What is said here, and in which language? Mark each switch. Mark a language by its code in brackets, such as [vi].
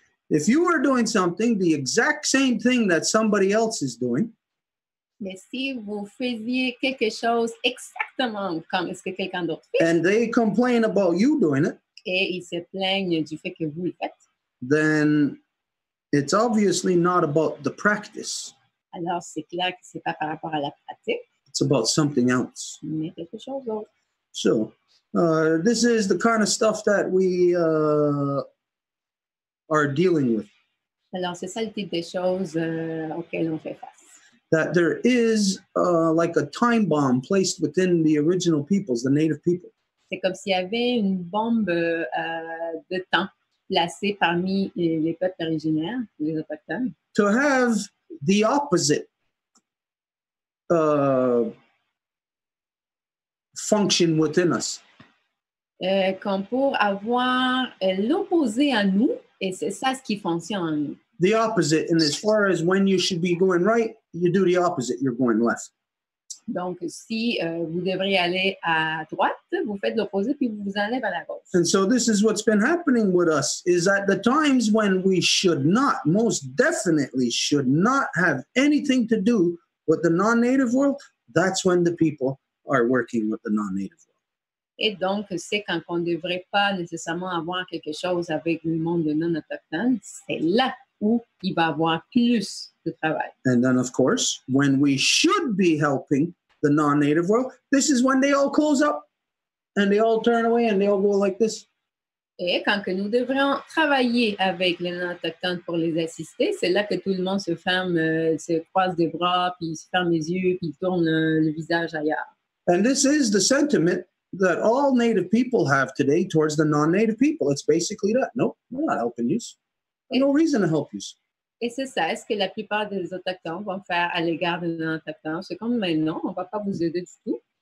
[en] If you were doing something, the exact same thing that somebody else is doing, [fr] mais si vous faisiez quelque chose exactement comme ce que quelqu'un d'autre fait, [en] and they complain about you doing it, [fr] et ils se plaignent du fait que vous le faites, [en] then it's obviously not about the practice. [fr] Alors, c'est clair que c'est pas par rapport à la pratique. [en] It's about something else. [fr] Mais quelque chose d'autre. [en] So, this is the kind of stuff that we are dealing with. [fr] Alors, c'est ça le type de choses auxquelles on fait face. [en] That there is like a time bomb placed within the original peoples, the native people. [fr] C'est comme s'il y avait une bombe de temps placée parmi les peuples originaires, les autochtones. [en] To have the opposite function within us. [fr] Comme pour avoir l'opposé à nous, et c'est ça ce qui fonctionne en nous. [en] The opposite, and as far as when you should be going right, you do the opposite, you're going left. [fr] Donc, si vous devriez aller à droite, vous faites l'opposé, puis vous vous enlèvez à la gauche. [en] And so this is what's been happening with us, is at the times when we should not, most definitely should not have anything to do with the non-native world, that's when the people are working with the non-native world. [fr] Et donc, c'est quand on ne devrait pas nécessairement avoir quelque chose avec le monde de non-autochtones, c'est là où il va y avoir plus de travail. [en] And then, of course, when we should be helping the non-native world, this is when they all close up and they all turn away and they all go like this. [fr] Et quand que nous devrions travailler avec les non-autochtones pour les assister, c'est là que tout le monde se ferme, se croise des bras, puis se ferme les yeux, puis tourne le visage ailleurs. [en] And this is the sentiment that all native people have today towards the non-native people. It's basically that. No, we're not helping you. There's no reason to help you. [fr] Et c'est ça, ce que la plupart des autochtones vont faire à l'égard des non-autochtones. C'est comme, mais non, on ne va pas vous aider du tout.